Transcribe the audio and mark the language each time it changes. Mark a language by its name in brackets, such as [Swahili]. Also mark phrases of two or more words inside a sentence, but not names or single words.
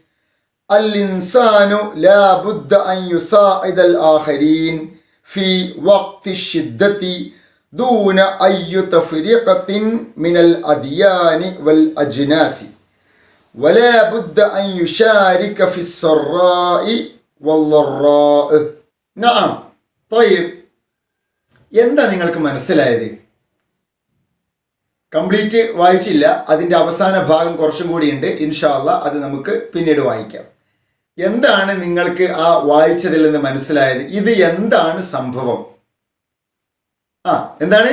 [Arabic] الإنسان لا بد أن يساعد الآخرين في وقت الشدة دون أي تفرقة من الأديان والأجناس، ولا بد أن يشارك في السراء والضراء. نعم طيب, [Malayalam] എന്താ നിങ്ങൾക്ക് മനസ്സിലായത്? കംപ്ലീറ്റ് വായിച്ചില്ല, അതിൻ്റെ അവസാന ഭാഗം കുറച്ചും കൂടിയുണ്ട്. [Arabic] إن شاء الله [Malayalam] അത് നമുക്ക് പിന്നീട് വായിക്കാം. എന്താണ് നിങ്ങൾക്ക് ആ വായിച്ചതിൽ നിന്ന് മനസ്സിലായത്? ഇത് എന്താണ് സംഭവം? എന്താണ്?